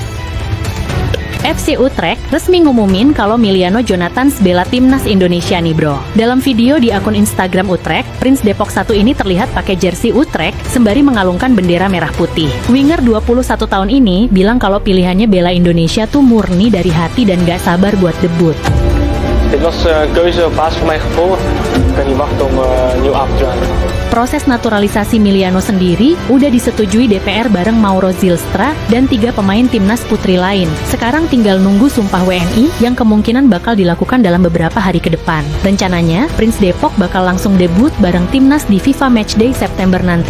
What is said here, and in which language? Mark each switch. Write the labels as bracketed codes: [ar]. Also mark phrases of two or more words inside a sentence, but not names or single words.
[id] FC Utrecht resmi ngumumin kalau Miliano Jonathan bela timnas Indonesia nih bro. Dalam video di akun Instagram Utrecht, Prince Depok 1 ini terlihat pakai jersey Utrecht sembari mengalungkan bendera merah putih. Winger 21 tahun ini bilang kalau pilihannya bela Indonesia tuh murni dari hati dan gak sabar buat debut. [nl] Dit was een keuze op basis van mijn gevoel. Ik kan niet wachten om nieuw af te doen. [id] Proses naturalisasi Miliano sendiri udah disetujui DPR bareng Mauro Zylstra dan 3 pemain timnas putri lain. Sekarang tinggal nunggu sumpah WNI yang kemungkinan bakal dilakukan dalam beberapa hari ke depan. Rencananya, Prince Depok bakal langsung debut bareng timnas di FIFA Matchday September nanti.